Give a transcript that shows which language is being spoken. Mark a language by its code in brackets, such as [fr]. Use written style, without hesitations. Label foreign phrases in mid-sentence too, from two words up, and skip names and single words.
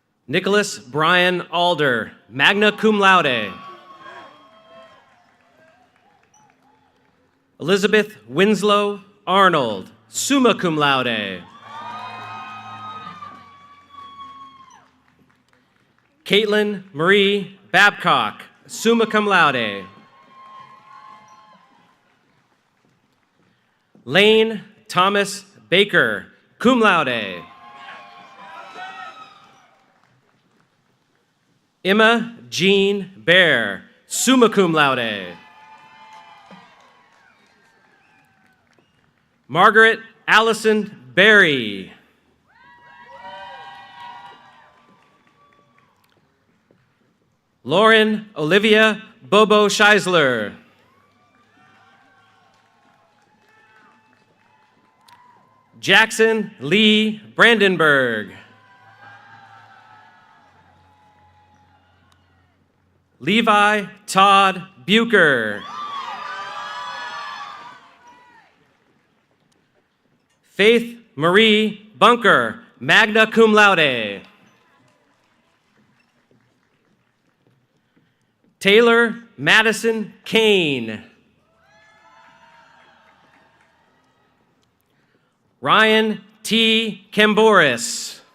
[en] Nicholas Brian Alder, [la] magna cum laude. [en] Elizabeth Winslow Arnold, [la] summa cum laude. [en] Caitlin Marie Babcock, [la] summa cum laude. [en] Lane Thomas Baker, [la] cum laude. [en] Emma Jean Bear, [la] summa cum laude. [en] Margaret Allison Berry. Lauren Olivia Bobo Scheisler. Jackson Lee Brandenburg. Levi Todd Bucher. Faith Marie Bunker, [la] magna cum laude. [en] Taylor Madison Kane. Ryan T. Camboris.